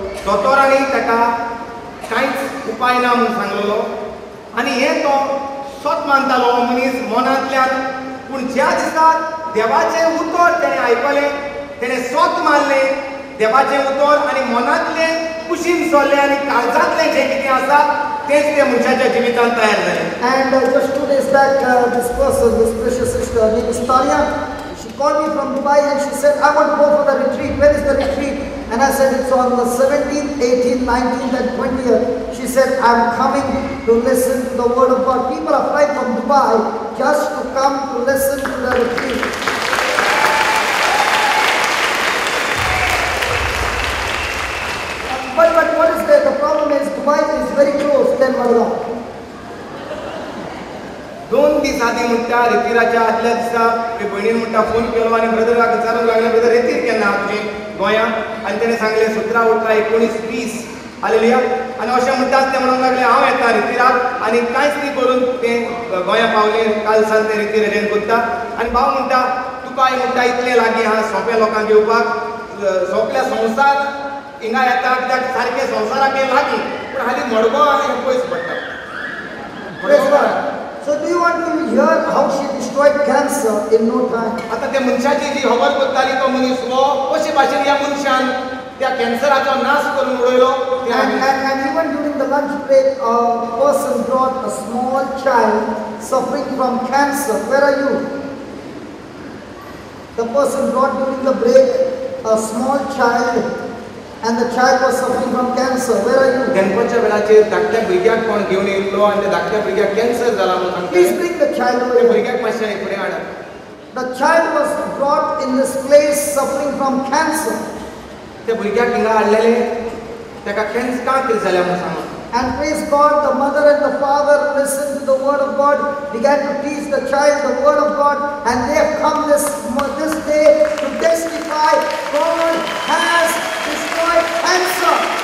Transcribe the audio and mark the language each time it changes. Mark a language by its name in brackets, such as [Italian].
[Konkani] दोतोरांनी ताका कांयच उपाय ना म्हणून सांगलेलो आनी हें तो स्वत मानतालो हो मनीस मनांतल्यान. पूण ज्या दिसा देवाचें उतर तेणें आयकलें, तेणें स्वत मानलें देवाचें उतर आनी मनांतलें कुशीन सोडलें आनी काळजांतलें जें कितें आसा तेंच त्या मनशाच्या जिवितांत तयार जालें. [English] And just 2 days back, this person, this precious sister, her name is Tanya, she called me from Dubai and she said, I want to go for the retreat. When is the retreat? And I said, it's on the 17th, 18th, 19th and 20th. She said, I'm coming to listen to the word of God. People are flying from Dubai just to come to listen to the retreat. But what is there? The problem is Dubai is very close than Madgaon. [Konkani] 2 दीस आदीं म्हणटा रितीराच्या आदल्या दिसा भयणीन म्हणटा फोन केलो आनी ब्रदराक विचारूंक लागलें, ब्रदर रितीर केन्ना आहा तुजें गोंयांत? आनी तेणें सांगलें 17, 18, 19, 20. हालेलुया. आनी अशें म्हणटाच ते म्हणूंक लागले हांव येता रितीराक आनी कांयच न्ही करून तें गोंया पावलें. काल सान तें रितीर अटेंड करता. आनी भाव म्हणटा तुकाय म्हणटा इतलें लागीं आहा सोंप्या लोकांक येवपाक, सोंपल्या संवसार हिंगा येता कित्याक सारकें संवसाराक हें लागीं, पूण हालीं मडगांव हें पयस पडटा. [English] Praise God. So do you want to hear how she destroyed cancer in no time? [Konkani] आता त्या मनशाची जी खबर करताली तो मनीस वो कशे भाशेन ह्या मनशान त्या कॅन्सराचो नाश करून उडयलो. [English] And even during the lunch break, a person brought a small child suffering from cancer. Where are you? The person brought during the break a small child, and the child was suffering from cancer. Where are you? [Konkani] गणपतीच्या वेळाचेर धाकट्या भुरग्याक कोण घेवन येयल्लो आनी त्या धाकट्या भुरग्याक कॅन्सर जाला म्हणून सांगता. [English] Please bring the child [Konkani] त्या [English] away. [Konkani] भुरग्याक मातशें फुडें हाडा. [English] The child was brought in this place suffering from cancer. [Konkani] त्या भुरग्याक हिंगा हाडलेले ताका कॅन्सर का कितें जाल्या म्हणून सांगून. [English] And praise God, the mother and the father listened to the word of God, began to teach the child the word of God, and they have come this day to testify God has destroyed cancer.